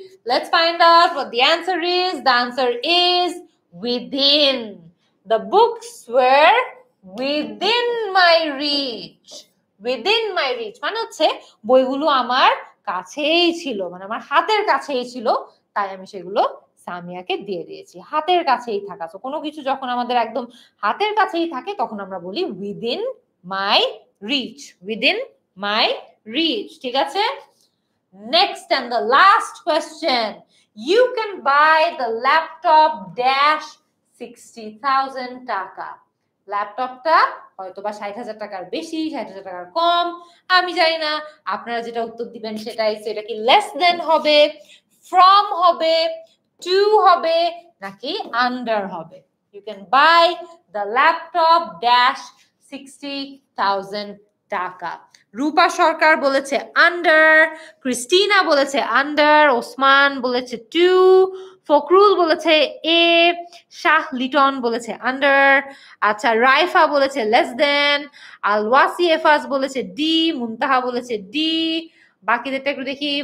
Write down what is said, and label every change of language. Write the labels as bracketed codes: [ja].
[en] Let's find out what the answer is. The answer is within. The books were within my reach. Within my reach [bn] মানে হচ্ছে বইগুলো আমার কাছেই ছিল, মানে আমার হাতের কাছেই ছিল, তাই আমি সেগুলো সামিয়াকে দিয়ে দিয়েছি। হাতের কাছেই থাকা, তো কোনো কিছু যখন আমাদের একদম হাতের কাছেই থাকে তখন আমরা বলি [en] within my reach. Within my reach. [bn] ঠিক আছে? [en] Next and the last question. You can buy the laptop dash 60,000 টাকা। [bn] ল্যাপটপটা হয়তো বা 60,000 টাকার বেশি, 60,000 টাকার কম, আমি জানি না। আপনারা যেটা উত্তর দিবেন সেটাই। সেটা কি লেস দেন হবে, ফ্রম হবে, টু হবে নাকি আন্ডার হবে? [en] You can buy the laptop dash 60,000 [bn] টাকা। রূপা সরকার বলেছে আন্ডার, ক্রিস্টিনা বলেছে আন্ডার, ওসমান বলেছে 2, ফকরুল বলেছে এ, শাহ লিটন বলেছে আন্ডার, আচ্ছা রাইফা বলেছে লেস দেন, আলওয়াসি এফাজ বলেছে ডি, মুনতাহা বলেছে ডি, বাকিদেরটা একটু দেখি।